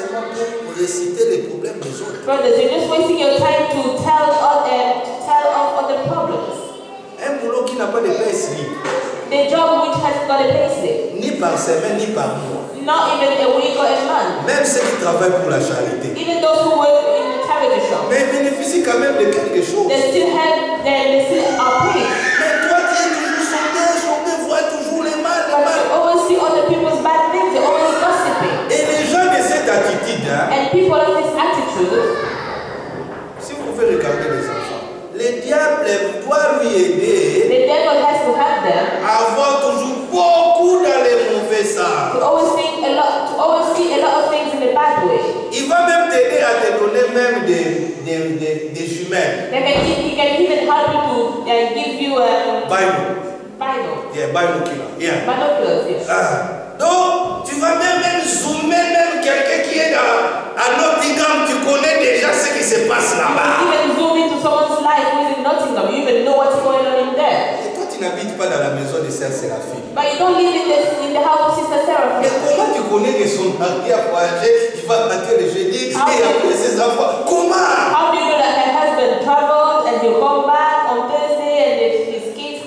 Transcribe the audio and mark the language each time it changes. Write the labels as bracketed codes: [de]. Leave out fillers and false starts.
[en] Brothers, you're just wasting your time to tell of other problems. [fr] Un boulot qui n'a pas de paie slip, [en] The job which has got a payslip, [fr] ni par semaine, ni par mois. [en] not even a week or a month. [fr] Même ceux qui travaillent pour la charité. [en] Even those who work in the charity shop, [fr] Mais ils bénéficient quand même de quelque chose. [en] they still are paid. [fr] Mais toi, tu es toujours sondé, vois toujours les mal, les [en] But [fr] mal. [en] you always see other people's bad things, you're always gossiping. [fr] Et les gens de cette attitude, hein, [en] And people of this attitude, [fr] si vous pouvez regarder les enfants, le diable doit lui aider [en] the devil has to have them [fr] à avoir toujours beaucoup dans les mauvais sables. [en] to always see a lot of things in a bad way. [fr] Il va même t'aider à te donner même des jumelles. [en] He can even help you to give you a Bible. Yeah, binocular. Yeah. binoculars. Yes. [fr] Donc, tu vas même zoomer même quelqu'un qui est à Nottingham, tu connais déjà ce qui se passe [en] You [fr] là-bas. [en] can even zoom into someone's life who is in Nottingham. You even know what's going on in there. [fr] Et toi, tu n'habites pas dans la maison de Sœur Séraphine. [en] But you don't live in the house of Sister Sarah. [fr] Mais comment tu connais que son mari a voyagé, il va partir le jeudi et après ses enfants? Comment? [en] How do you know that her husband traveled and he'll come back on Thursday and his kids?